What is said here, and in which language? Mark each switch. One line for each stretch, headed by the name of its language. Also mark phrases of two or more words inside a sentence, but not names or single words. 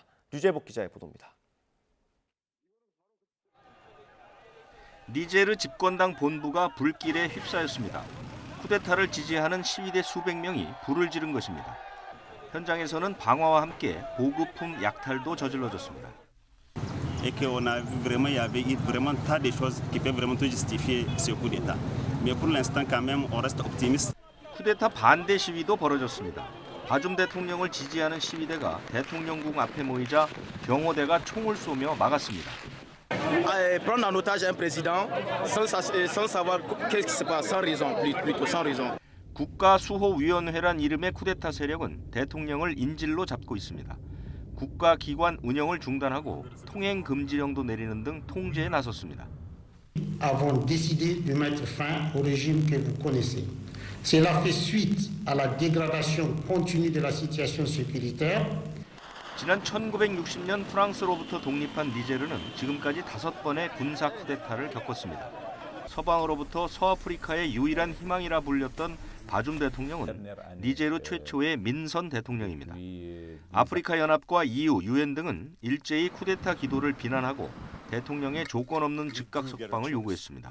Korean: 류재복 기자의 보도입니다. 니제르 집권당 본부가 불길에 휩싸였습니다. 쿠데타를 지지하는 시위대 수백 명이 불을 지른 것입니다. 현장에서는 방화와 함께 보급품 약탈도 저질러졌습니다.
French: Et qu'on a vu vraiment, il y avait vraiment tas de choses qui peuvent vraiment tout justifier ce coup d'État. Mais pour l'instant, quand même, on reste optimiste.
Korean: 쿠데타 반대 시위도 벌어졌습니다. 바줌 대통령을 지지하는 시위대가 대통령궁 앞에 모이자 경호대가 총을 쏘며 막았습니다.
French: Prendre en otage un président sans savoir qu'est-ce qui se passe, sans raison, plutôt sans raison.
Korean: 국가수호위원회란 이름의 쿠데타 세력은 대통령을 인질로 잡고 있습니다. 국가기관 운영을 중단하고 통행 금지령도 내리는 등 통제에 나섰습니다.
French: avons décidé de mettre fin au régime que vous connaissez. Cela fait suite à la dégradation continue de la situation sécuritaire.
Korean: 지난 1960년 프랑스로부터 독립한 니제르는 지금까지 5번의 군사 쿠데타를 겪었습니다. 서방으로부터 서아프리카의 유일한 희망이라 불렸던 바줌 대통령은 니제르 최초의 민선 대통령입니다. 아프리카 연합과 EU, UN 등은 일제히 쿠데타 기도를 비난하고 대통령의 조건 없는 즉각 석방을 요구했습니다.